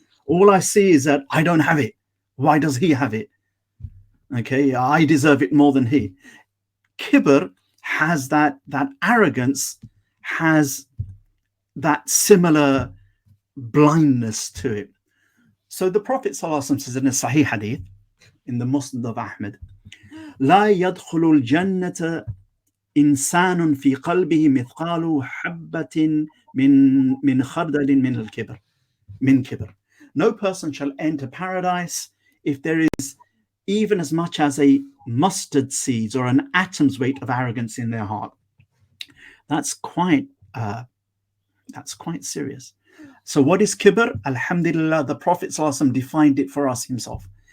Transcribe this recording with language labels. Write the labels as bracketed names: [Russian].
[English] All I see is that I don't have it. Why does he have it? Okay, I deserve it more than he. Kibr has that arrogance, has that similar blindness to it. So the Prophet ﷺ says in a Sahih Hadith, in the Musnad of Ahmed, [Arabic] لا يدخل الجنة إنسان في قلبه مثقال حبة من خردل من الكبر من كبر. [English] No person shall enter paradise if there is even as much as a mustard seeds or an atom's weight of arrogance in their heart. That's quite serious. So what is kibr? Alhamdulillah, the Prophet ﷺ defined it for us himself.